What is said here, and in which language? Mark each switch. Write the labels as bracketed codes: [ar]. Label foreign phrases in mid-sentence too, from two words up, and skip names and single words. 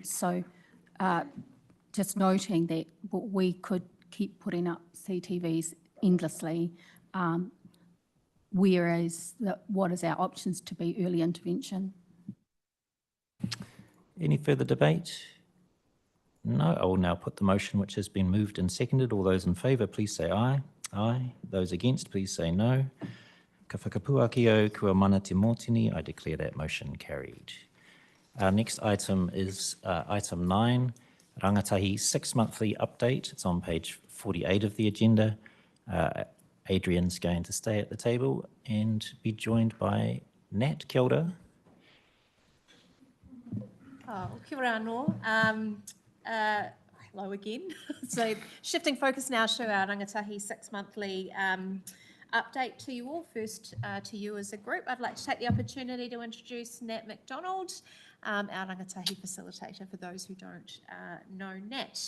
[en] So just noting that we could keep putting up CTVs endlessly, whereas what is our options to be early intervention? Any further debate? No, I will now put the motion which has been moved and seconded. All those in favour, please say aye. Aye. Those against, please say no. [mi] Ka whakapuakio kua mana te mōtini. [en] I declare that motion carried. Our next item is item 9, Rangatahi 6-monthly update. It's on page 48 of the agenda. Adrian's going to stay at the table and be joined by Nat. [mi] Kia ora. Oh, kia ora anō. [en] Hello again. So shifting focus now to our Rangatahi 6-monthly update to you all. First to you as a group, I'd like to take the opportunity to introduce Nat McDonald, our Rangatahi facilitator for those who don't know Nat.